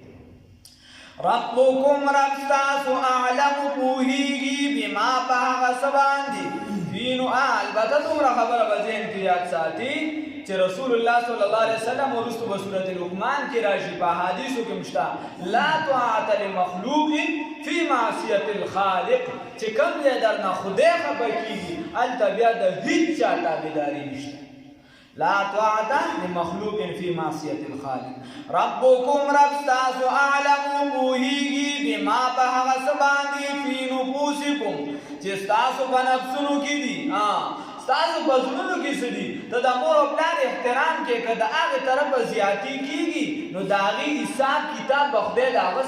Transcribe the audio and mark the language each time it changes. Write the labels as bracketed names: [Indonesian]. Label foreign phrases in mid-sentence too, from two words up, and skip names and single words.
[Pashto] ربکم رب ستاسو اعلم پوهیږي بما په هغه څه باندې فینو البته دومره خبره به ذهن کې یاد ساتي چې رسول الله [Arabic] صلی الله علیه وسلم [Pashto] وروسته به سورة لقمان کې راشي په احادیثو کې مشته [Arabic] لا طاعة لمخلوق فی معصیة الخالق [Pashto] چې کوم ځای درنه خدای خفه کېږي هلته بیا د هېڅ چا تابعداري نشته [Arabic] لا طاعة لمخلوق في معصية الخالق [Pashto] ربكم رب ستاسو اعلم پوهیږي بما په هغه څه باندې [Arabic] فی نفوسکم [Pashto] چې ستاسو په نفسونو کې دي ستاسو په زړونو کې څه دي ته د مور او پلار احترام کې که د هغې طرفه زیاتي کېږي نو د هغې حساب کتاب به خدای د هغه